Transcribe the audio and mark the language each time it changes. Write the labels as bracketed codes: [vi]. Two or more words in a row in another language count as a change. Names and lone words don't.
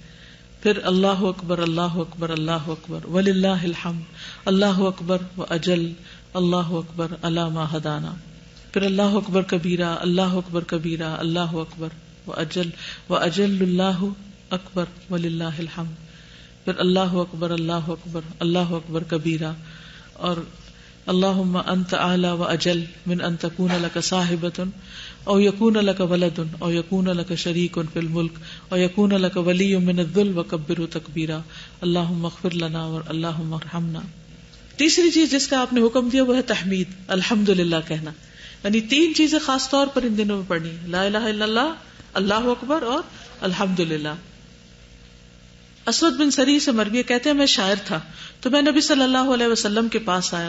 [ar] پھر اللہ اکبر اللہ اکبر وللہ الحمد, اللہ اکبر و اجل, اللہ اکبر علی ما ہدانا. پھر اللہ اکبر کبیرہ اللہ اکبر و اجل اللہ اکبر وللہ الحمد. پھر اللہ اکبر کبیرہ, اور اللہم انت اعلی و اجل من ان تکون لک صاحبۃ او یکون لک ولد او یکون لک شریک فی الملک او یکون لک ولی من الذل وکبرہ تکبیرا, اللہم اغفر لنا اللہم ارحمنا. [ur] تیسری چیز جس کا آپ نے حکم دیا وہ ہے تحمید, الحمدللہ کہنا. یعنی 3 چیزیں خاص طور پر ان دنوں میں پڑھنی ہیں, [ar] لا الہ الا اللہ, اللہ اکبر [ur] اور الحمدللہ. اسود بن سری سے مروی کہتے ہیں میں شاعر تھا تو میں نبی [ar] صلی اللہ علیہ وسلم [ur] کے پاس آیا.